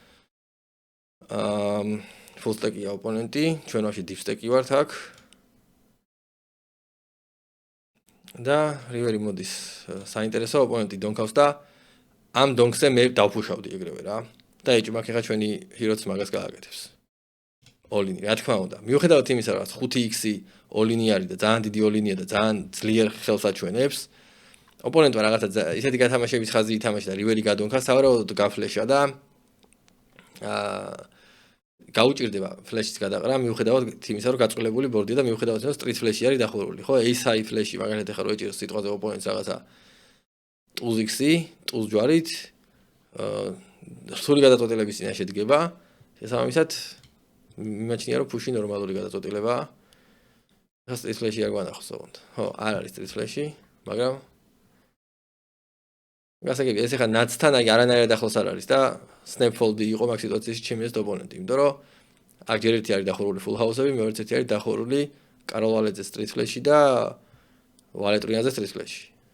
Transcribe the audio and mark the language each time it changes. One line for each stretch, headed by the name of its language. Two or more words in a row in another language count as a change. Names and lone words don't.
Georgian: full სტეკია ოპონენტი, ჩვენ ვაში deep სტეკი ვართ აქ. და რივერი მოდის საინტერესო ოპონენტი დონქავს და ამ დონქზე მე დავფუშავდი ეგრევე რა. და ეჭი მაგ ხა ჩვენი ჰიროც მაგას გააკეთებს. all-in, რა თქმა უნდა. მიუხედავად იმისა, რომ 5x-ი all-in არის და ძალიან დიდი all-in-ია და ძალიან ძლიერ ხელს აჩვენებს, ოპონენტმა რაღაცა ისეთი გათამაშების ხაზი ითამაშა და რივერი გადონქა, სავარაუდოდ გაფლეშა და გაუჭირდება ფლეშის გადაყრა, მიუხედავად იმისა, რომ გაწყვილებული ბორდია და მიუხედავად იმისა, რომ
English: street flash-
Georgian: ი არის დახურული, ხო?
English: ace-high flash-
Georgian: ი მაგალითად ეხლა რო ეჭიროს სიტყვაზე ოპონენტს რაღაცა ტუზ-x-ი, ტუზ ჯვარით, რთული გადაწყვეტილების წინაშე დგება. შესაბამისად, მიმაჩნია, რომ ფუში ნორმალური გადაწყვეტილებაა. ეხლა
English: street flash-
Georgian: ი არ გვანახოს ოღონდ. ხო, არ არის
English: street flash-
Georgian: ი, მაგრამ გასაგები, ეს ეხლა ნაცთან აი არანაირად ახლოს არ არის და
English: snap fold-
Georgian: ი იყო მაგ სიტუაციაში ჩემი ეს ოპონენტი, იმიტომ რომ აქ ჯერ ერთი არის დახურული
English: full house-
Georgian: ები, მეორე ერთი არის დახურული კაროლ ვალეძე
English: street flash-
Georgian: ი და ვალეტრიანზე
English: street flash-
Georgian: ი.